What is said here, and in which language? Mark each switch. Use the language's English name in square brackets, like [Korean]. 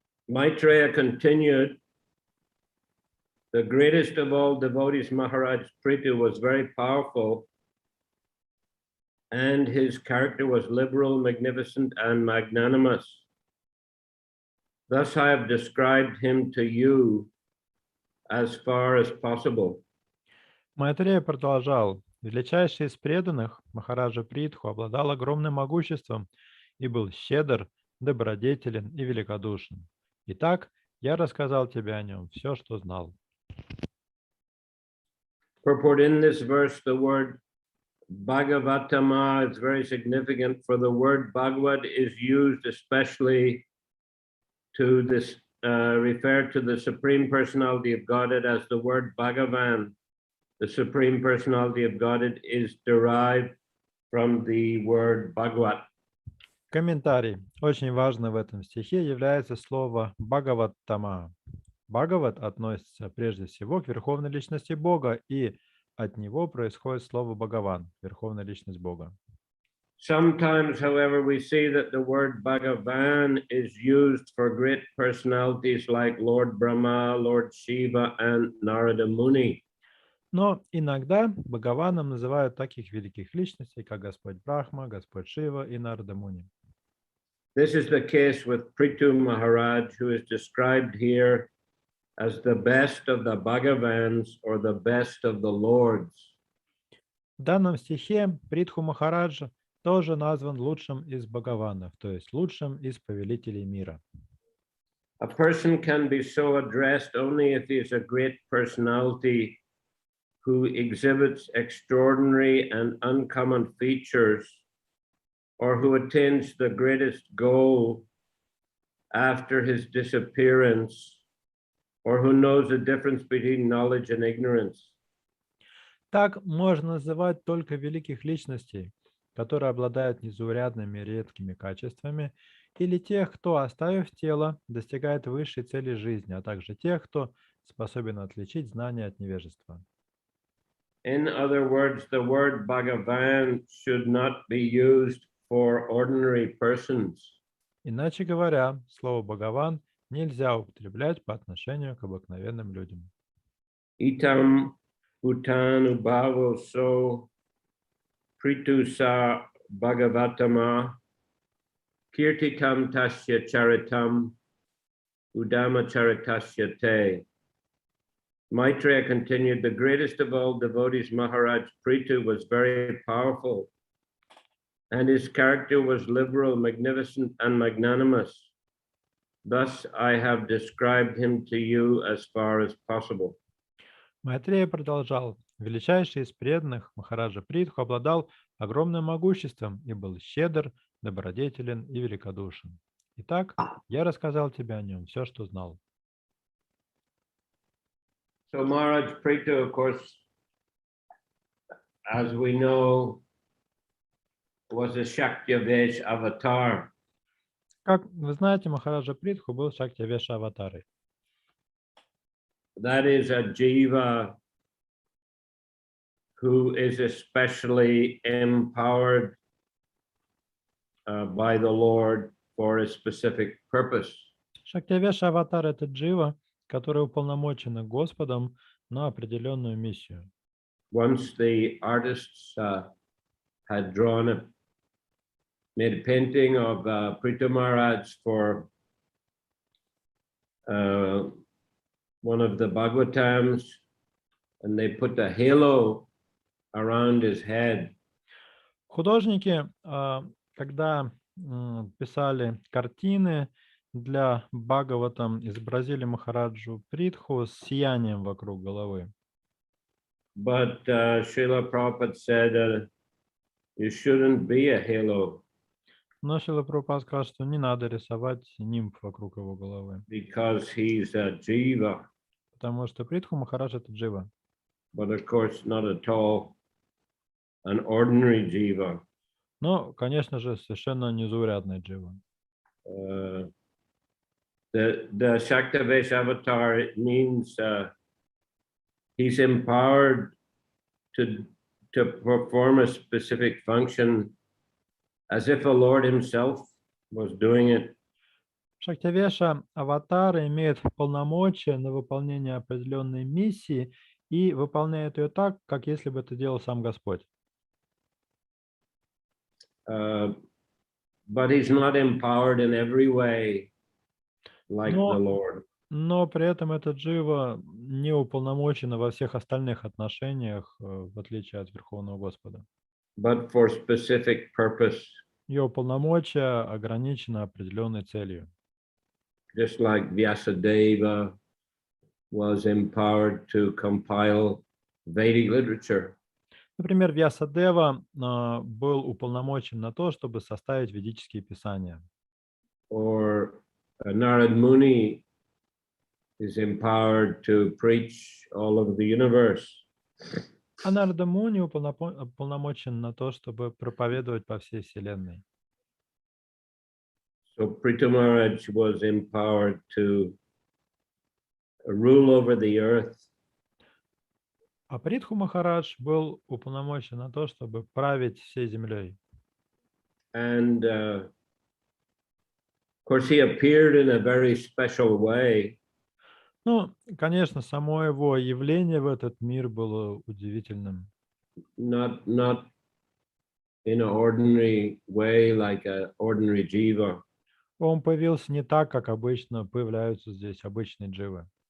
[English] Maitreya continued, the greatest of all devotees, Maharaj Prithu, was very powerful, and his character was liberal, magnificent, and magnanimous. Thus I have described him to you as far as possible. [Russian] Майтрея продолжал. Величайший из преданных, Махараджа Притху, обладал огромным могуществом и был щедр, добродетелен и великодушен. Итак, я рассказал тебе о нем все, что знал. [English] Purport: in this verse, the word Bhagavatama is very significant, for the word Bhagavad is used especially to this, refer to the Supreme Personality of Godhead, as the word Bhagavan, the Supreme Personality of Godhead, is derived from the word Bhagavat. [Russian] Комментарий. Очень важно в этом стихе является слово «бхагаваттама». Бхагават относится прежде всего к Верховной Личности Бога, и от него происходит слово «Бхагаван», Верховная Личность Бога. [English] Sometimes, however, we see that the word Bhagavan is used for great personalities like Lord Brahma, Lord Shiva, and Narada Muni. [Russian] Но иногда Бхагаваном называют таких великих личностей, как Господь Брахма, Господь Шива и Нарада Муни. [English] This is the case with Prithu Maharaj, who is described here as the best of the Bhagavans or the best of the Lords. [Russian] В данном стихе Притху Махараджа тоже назван лучшим из Бхагаванов, то есть лучшим из повелителей мира. [English] A person can be so addressed only if he is a great personality who exhibits extraordinary and uncommon features, or who attains the greatest goal after his disappearance, or who knows the difference between knowledge and ignorance. [Russian] Так можно называть только великих личностей, которые обладают незаурядными редкими качествами, или тех, кто, оставив тело, достигает высшей цели жизни, а также тех, кто способен отличить знания от невежества. [English] In other words, the word Bhagavan should not be used for ordinary persons. [Russian] Иначе говоря, слово «Бхагаван» нельзя употреблять по отношению к обыкновенным людям. [Sanskrit] Itam Bhutan Ubhavo so Pritusa Bhagavatama Kirtitam Tasya Charitam Udama Charitasya Te. [English] Maitreya continued, the greatest of all devotees, Maharaj Prithu, was very powerful, and his character was liberal, magnificent, and magnanimous. Thus I have described him to you as far as possible. [Russian] Майтрея продолжал. Величайший из преданных, Махараджа Притху, обладал огромным могуществом и был щедр, добродетелен и великодушен. Итак, я рассказал тебе о нем все, что знал. [English] So Maharaj Prithu, of course, as we know, was a Shakyavesh avatar. [Russian] Как вы знаете, Махараджа Притху был Шактявеша аватарой. [English] That is a jiva who is especially empowered by the Lord for a specific purpose. [Russian] Шактявеша аватар — это джива, который уполномочен Господом на определенную миссию. [English] Once the artists had made a painting of Prithu Maharaj for one of the Bhagavatams, and they put a halo around his head. [Russian] Художники, когда писали картины для Бхагаватам, изобразили Махараджу Притху с сиянием вокруг головы. [English] But Srila Prabhupada said you shouldn't be a halo. [Russian] Но Шрила Прабхупада сказал, что не надо рисовать нимб вокруг его головы. [English] Because he's a jiva. [Russian] Потому что Притху Махарадж — это джива. [English] But of course not at all an ordinary jiva. [Russian] Но, конечно же, совершенно незаурядная джива. [English] The Shaktavesh avatar, it means he's empowered to perform a specific function as if a Lord himself was doing it. [Russian] Шактявеша аватар имеет полномочия на выполнение определенной миссии и выполняет ее так, как если бы это делал сам Господь. [English] But he's not empowered in every way like the Lord. [Russian] Но при этом эта джива не уполномочена во всех остальных отношениях, в отличие от Верховного Господа. [English] But for specific purpose. [Russian] Ее полномочия ограничены определенной целью. [English] Just like Vyasadeva was empowered to compile Vedic literature. [Russian] Например, Вьясадева был уполномочен на то, чтобы составить ведические писания. [English] Or Narad Muni is empowered to preach all of the universe. [Russian] А Нарада Муни уполномочен на то, чтобы проповедовать по всей вселенной. [English] So Prithu Maharaj was empowered to rule over the earth. [Russian] А Притху Махарадж был уполномочен на то, чтобы править всей землей. [English] And of course he appeared in a very special way. [Russian] Ну, конечно, само его явление в этот мир было удивительным. [English] Not in an ordinary way like an ordinary jiva. [Russian] Он появился не так, как обычно появляются здесь обычные дживы.